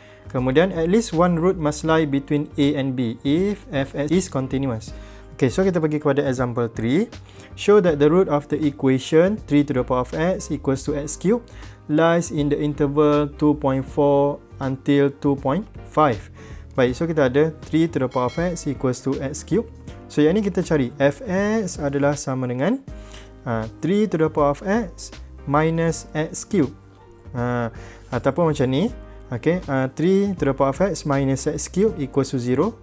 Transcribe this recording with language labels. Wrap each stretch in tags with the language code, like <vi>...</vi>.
<en>Kemudian at least one root must lie between A and B if Fx is continuous. Okay, so</en> <ms>kita pergi kepada</ms> <en>example 3. Show that the root of the equation 3 to the power of x equals to x cubed lies in the interval 2.4 until 2.5.</en> <ms>Baik, so kita ada</ms> <en>3 to the power of x equals to x cubed.</en> <ms>So yang ni kita cari fx adalah sama dengan</ms> <en>3 to the power of x minus x cubed.</en> <ms>Ataupun macam ni.</ms> <en>Okay, 3 to the power of x minus x cubed equals to 0.</en>